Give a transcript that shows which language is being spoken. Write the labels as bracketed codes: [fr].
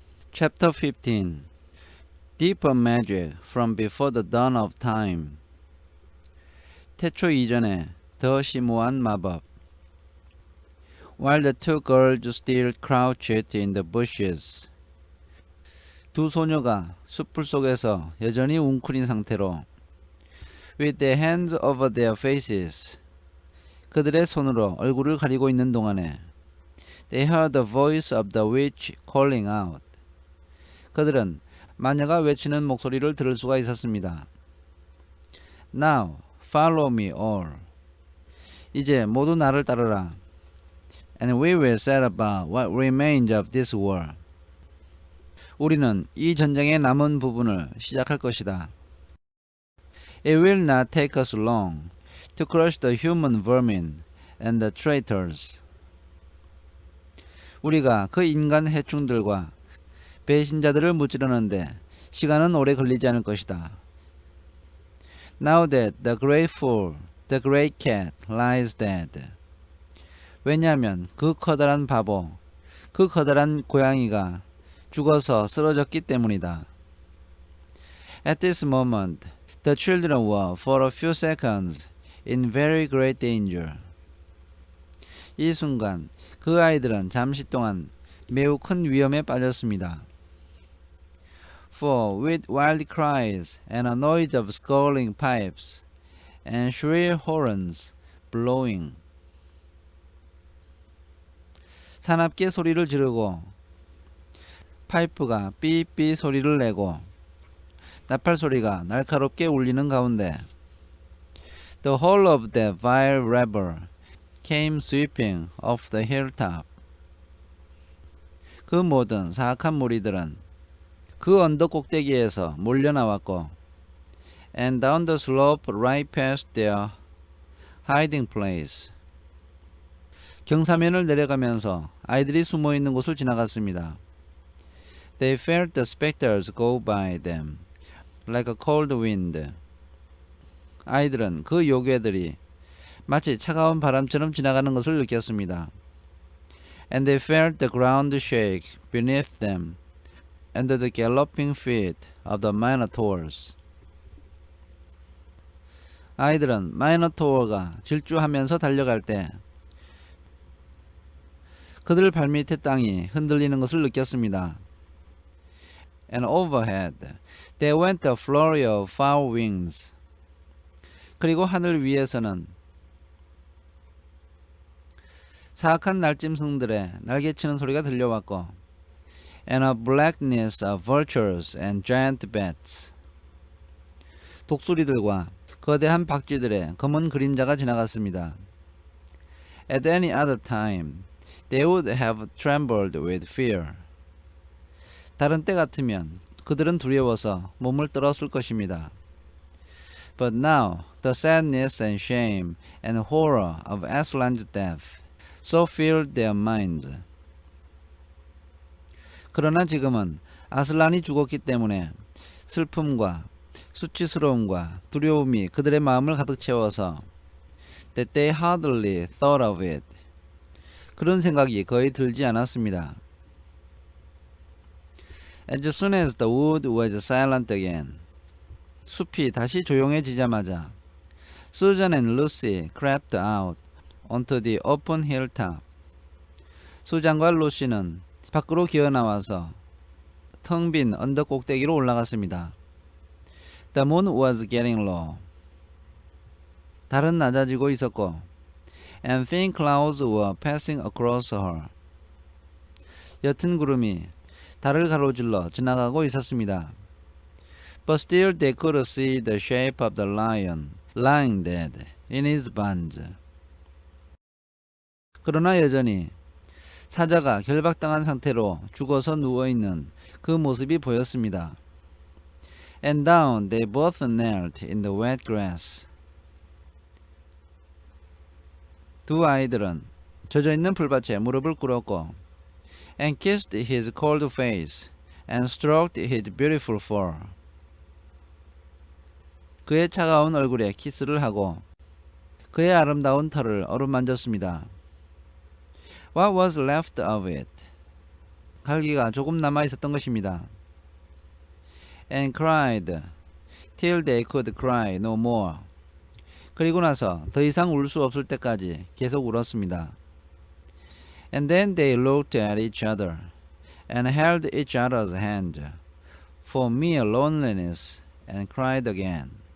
[en] Chapter 15 Deeper Magic from Before the Dawn of Time. [ko] 태초 이전에 더 심오한 마법. [en] While the two girls still crouched in the bushes. [ko] 두 소녀가 숲풀 속에서 여전히 웅크린 상태로 [en] with their hands over their faces. [ko] 그들의 손으로 얼굴을 가리고 있는 동안에 [en] they heard the voice of the witch calling out. [ko] 그들은 마녀가 외치는 목소리를 들을 수가 있었습니다. [en] Now, follow me all. [ko] 이제 모두 나를 따르라. [en] And we will set about what remains of this war. [ko] 우리는 이 전쟁의 남은 부분을 시작할 것이다. [en] It will not take us long to crush the human vermin and the traitors. [ko] 우리가 그 인간 해충들과 배신자들을 무찌르는데 시간은 오래 걸리지 않을 것이다. [en] Now that the great fool, the great cat, lies dead. [ko] 왜냐하면 그 커다란 바보, 그 커다란 고양이가 죽어서 쓰러졌기 때문이다. [en] At this moment, the children were for a few seconds in very great danger. [ko] 이 순간 그 아이들은 잠시 동안 매우 큰 위험에 빠졌습니다. [en] For with wild cries and a noise of squalling pipes and shrill horns blowing. [ko] 사납게 소리를 지르고 파이프가 삐삐 소리를 내고 나팔 소리가 날카롭게 울리는 가운데 [en] the whole of that vile rabble came sweeping off the hilltop. [ko] 그 모든 사악한 무리들은 그 언덕 꼭대기에서 몰려나왔고 [en] and down the slope right past their hiding place. [ko] 경사면을 내려가면서 아이들이 숨어있는 곳을 지나갔습니다. [en] They felt the specters go by them like a cold wind. [ko] 아이들은 그 요괴들이 마치 차가운 바람처럼 지나가는 것을 느꼈습니다. [en] And they felt the ground shake beneath them under the galloping feet of the minotaurs. [ko] 아이들은 마이너토어가 질주하면서 달려갈 때 그들 발밑의 땅이 흔들리는 것을 느꼈습니다. [en] And overhead there went a flurry of foul wings. [ko] 그리고 하늘 위에서는 사악한 날짐승들의 날개치는 소리가 들려왔고 [en] and a blackness of vultures and giant bats. [ko] 독수리들과 거대한 박쥐들의 검은 그림자가 지나갔습니다. [en] At any other time, they would have trembled with fear. [ko] 다른 때 같으면 그들은 두려워서 몸을 떨었을 것입니다. [en] But now, the sadness and shame and horror of Aslan's death so filled their minds. [ko] 그러나 지금은 아슬란이 죽었기 때문에 슬픔과 수치스러움과 두려움이 그들의 마음을 가득 채워서 [en] that they hardly thought of it. [ko] 그런 생각이 거의 들지 않았습니다. [en] As soon as the wood was silent again. [ko] 숲이 다시 조용해지자마자 [en] Susan and Lucy crept out onto the open hilltop. [ko] 수잔과 루시는 밖으로 기어나와서 텅 빈 언덕 꼭대기로 올라갔습니다. [en] The moon was getting low. [ko] 달은 낮아지고 있었고 [en] and thin clouds were passing across her. [ko] 옅은 구름이 달을 가로질러 지나가고 있었습니다. [en] But still they could see the shape of the lion lying dead in his bonds. [ko] 그러나 여전히 사자가 결박당한 상태로 죽어서 누워있는 그 모습이 보였습니다. [en] And down they both knelt in the wet grass. [ko] 두 아이들은 젖어있는 풀밭에 무릎을 꿇었고 [en] and kissed his cold face and stroked his beautiful fur. [ko] 그의 차가운 얼굴에 키스를 하고 그의 아름다운 털을 어루만졌습니다. [en] What was left of it? [ko] 갈기가 조금 남아 있었던 것입니다. [en] And cried till they could cry no more. [ko] 그리고 나서 더 이상 울 수 없을 때까지 계속 울었습니다. [en] And then they looked at each other and held each other's hand for mere loneliness and cried again.